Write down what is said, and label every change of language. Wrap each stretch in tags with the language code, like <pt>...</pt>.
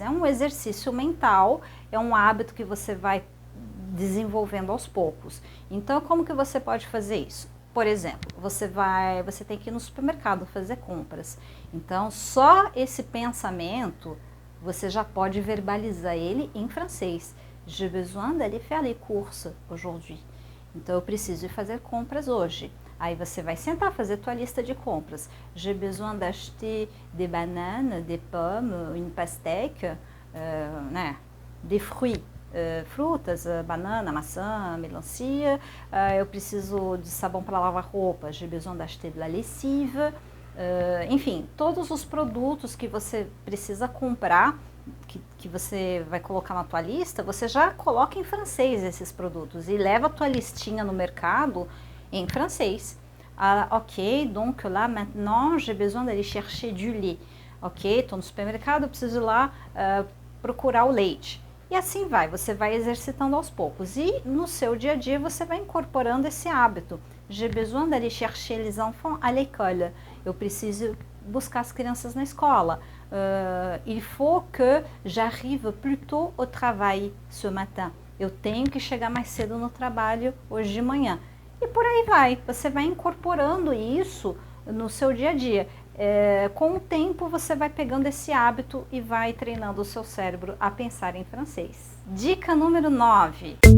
<pt>É um exercício mental, é um hábito que você vai desenvolvendo aos poucos. Então, como que você pode fazer isso? Por exemplo, você tem que ir no supermercado fazer compras. Então, só esse pensamento, você já pode verbalizar ele em francês.</pt> <fr>J'ai besoin d'aller faire les courses aujourd'hui.</fr> <pt>Então, eu preciso ir fazer compras hoje. Aí você vai sentar, fazer tua lista de compras.</pt> <fr>J'ai besoin d'acheter des bananes, des pommes, une pastèque, né, des fruits.</fr> <pt>Frutas, banana, maçã, melancia. Eu preciso de sabão para lavar roupa.</pt> <fr>J'ai besoin d'acheter de la lessive.</fr> <pt>Enfim, todos os produtos que você precisa comprar, que você vai colocar na tua lista, você já coloca em francês esses produtos e leva a tua listinha no mercado em francês.</pt> <fr>Ok, donc là maintenant j'ai besoin d'aller chercher du lait.</fr> <pt>Ok, estou no supermercado, eu preciso ir lá procurar o leite. E assim você vai exercitando aos poucos. E no seu dia a dia você vai incorporando esse hábito.</pt> <fr>J'ai besoin d'aller chercher les enfants à l'école.</fr> <pt>Eu preciso buscar as crianças na escola.</pt> <fr>Il faut que j'arrive plus tôt au travail ce matin.</fr> <pt>Eu tenho que chegar mais cedo no trabalho hoje de manhã. E por aí vai. Você vai incorporando isso no seu dia a dia. Com o tempo você vai pegando esse hábito e vai treinando o seu cérebro a pensar em francês. Dica número 9.</pt>